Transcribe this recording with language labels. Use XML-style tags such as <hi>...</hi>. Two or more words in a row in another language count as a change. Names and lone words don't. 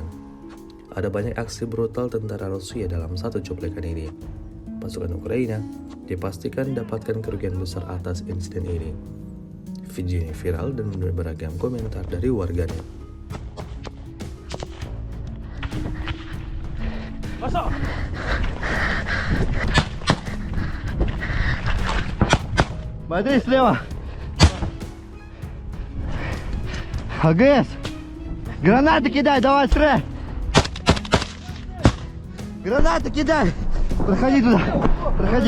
<id>Ada banyak aksi brutal tentara Rusia dalam satu cuplikan ini. Pasukan Ukraina dipastikan dapatkan kerugian besar atas insiden ini. Video ini viral dan menuai beragam komentar dari warganet. Masuk!</id> <ru>Смотри слева. АГС. Гранаты кидай, давай, стреляй. Гранаты кидай. Проходи туда. Проходи.</ru>